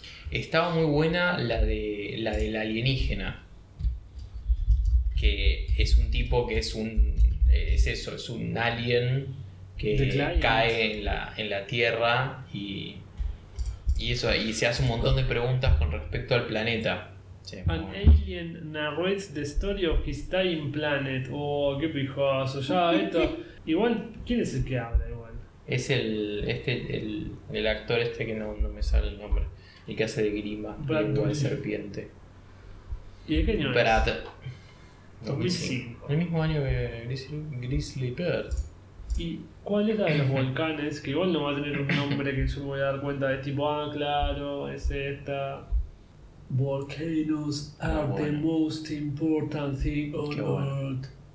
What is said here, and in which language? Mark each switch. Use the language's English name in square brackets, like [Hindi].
[Spanish] Estaba muy buena la del alienígena. Que es un tipo que es un... Es eso, es un alien que cae en la Tierra y eso, y se hace un montón de preguntas con respecto al planeta. [English] Sí, an alien narrates the story of his dying planet. [Spanish] Oh, qué pijoso. Ya, esto. Igual, ¿quién es el que habla igual? Es el actor este que no me sale el nombre. El que hace de Grima, el serpiente. ¿Y de qué año Brad, es? 2005. El mismo año que Grizzly Bear. ¿Y cuál era de los volcanes? Que igual no va a tener un nombre que yo me voy a dar cuenta de tipo, ah, claro, es esta. [English] Volcanoes are the most important thing on the world.